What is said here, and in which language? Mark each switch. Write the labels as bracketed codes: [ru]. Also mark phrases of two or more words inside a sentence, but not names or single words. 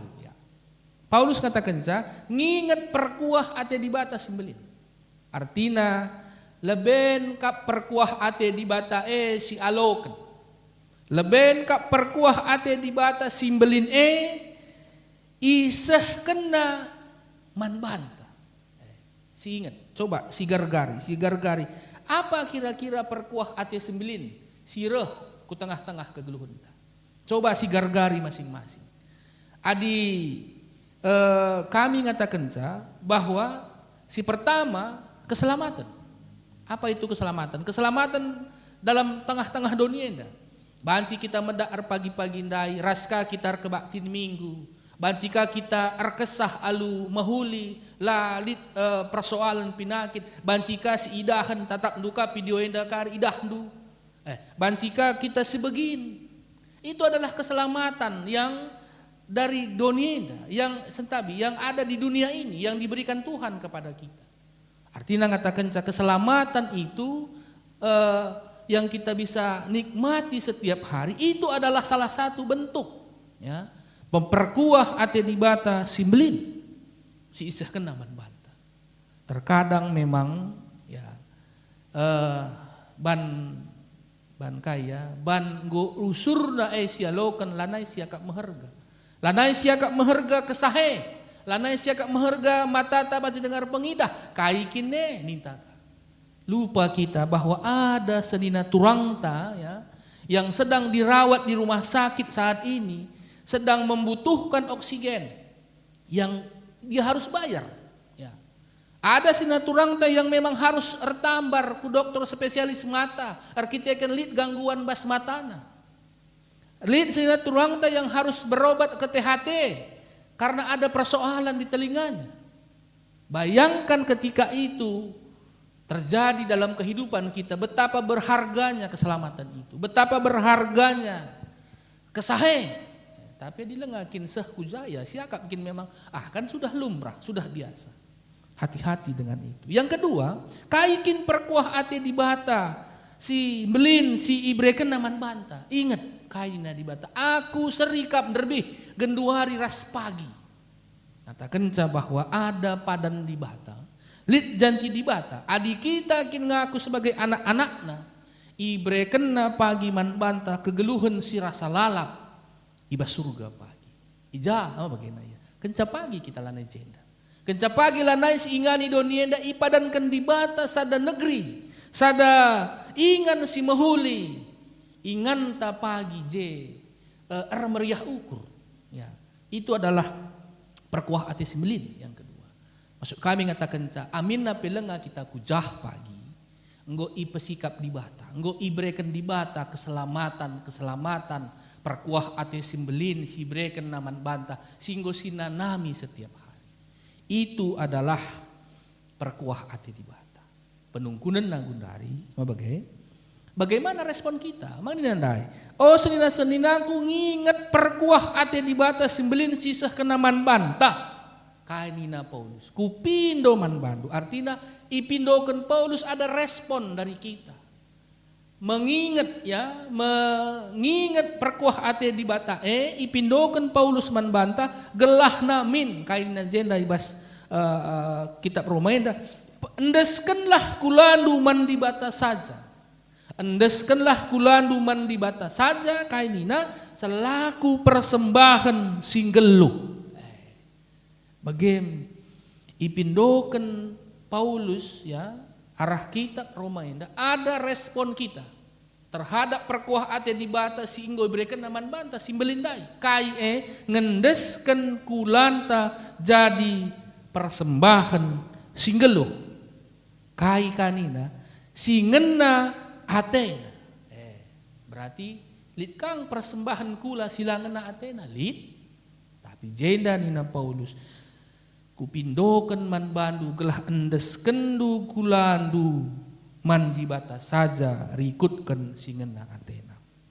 [btx] Paulus katakan nginget perkuah ate dibata simbelin artina leben kap perkuah ate dibata si aloken leben kap perkuah ate dibata simbelin iseh kena man banta. Si ingat, coba si gargari. Apa kira-kira perkuah ate sembilin? Sireh ku tengah-tengah kegeluhun kita. Coba si gargari masing-masing. Kami ngatakan bahwa si pertama keselamatan. [id] Apa itu keselamatan? Keselamatan dalam tengah-tengah dunia enda. [btx] Banci kita medar pagi-pagi ndai, raska kita kebaktin minggu. Bancika kita arkesah alu mahuli lalit persoalan pinakit. Bancika si idahan tatap duka video endakar idahdu. Bancika kita sebegin. [id] Itu adalah keselamatan yang dari dunia yang sentabi yang ada di dunia ini yang diberikan Tuhan kepada kita. Artinya ngatakan keselamatan itu yang kita bisa nikmati setiap hari itu adalah salah satu bentuk [btx] memperkuah ate dibata simbelin si isah kena man banta. Terkadang memang ban kaya ban go usurna sialokan lanai siakap meherga. Lanai siakap meherga kesahe. Lanai siakap meherga matata baca dengar pengidah kaikine nintata. [id] Lupa kita bahwa ada [btx] senina turangta [id] yang sedang dirawat di rumah sakit saat ini sedang membutuhkan oksigen yang dia harus bayar. Ada sinaturangta yang memang harus [btx] ertambar ku [id] dokter spesialis mata, [btx] arkiteken lid gangguan bas matana. [id] Lid sinaturangta yang harus berobat ke THT karena ada persoalan di telinganya. Bayangkan ketika itu terjadi dalam kehidupan kita, betapa berharganya keselamatan itu, betapa berharganya kesahe. Tapi [btx] dilengakin sehujaya siakap [id] mungkin memang kan sudah lumrah, sudah biasa. Hati-hati dengan itu. Yang kedua, [btx] kaikin perkuah ate dibata si belin si ibreken naman banta. Ingat kaina dibata. Aku serikap derbih genduari ras pagi. Katakan bahwa ada padan dibata. Lid janji dibata. Adik kita kin ngaku sebagai anak-anakna. Ibrekenna pagi man banta kegeluhan si rasa lalap iba surga pagi. Ija apa bagaimana ya? Kenca pagi kita lanai jenda. Kenca pagi lanai ingani donienda ipadankan di bata sada negeri. Sada ingan si mahuli. Ingan ta pagi je meriah ukur. [id] Ya, itu adalah [btx] perkuah ati sembilin [id] yang kedua. [btx] Maksud kami ngatakan amin na pelenga kita kujah pagi. Enggo ipesikap di bata, enggo ibreken di bata keselamatan perkuah ate simbelin si breken naman banta singgo sinanami [id] setiap hari. Itu adalah [btx] perkuah ate di bata. Penungkunan nagundari, [id] bagaimana respon kita? [btx] Mangninandai. Oh senina-seninaku nginget perkuah ate di bata simbelin sisah kenaman banta. Kainina Paulus, kupindo man bandu. [id] Artinya ipindokan Paulus ada respon dari kita. Mengingat perkuah ate di bata. [btx] Ipindokan Paulus man banta gelah namin kainina jenda ibas kitab Romaenda. Endeskanlah kulandu man di bata saja. Endeskanlah kulandu man di bata saja kainina selaku persembahan singgelu. Bagem ipindokan Paulus ya arah kitab Romaenda [id] ada respon kita terhadap [btx] perkuah ate di bata singgo berikan naman banta simbelindai kai ngendeskan kulanta jadi persembahan singgelo kai kanina singena atena berarti lit kang persembahan kula silangena atena lit tapi jenda nina Paulus kupindokan man bandu gelah endes kendu kulandu man di bata saja rikutkan singena atena.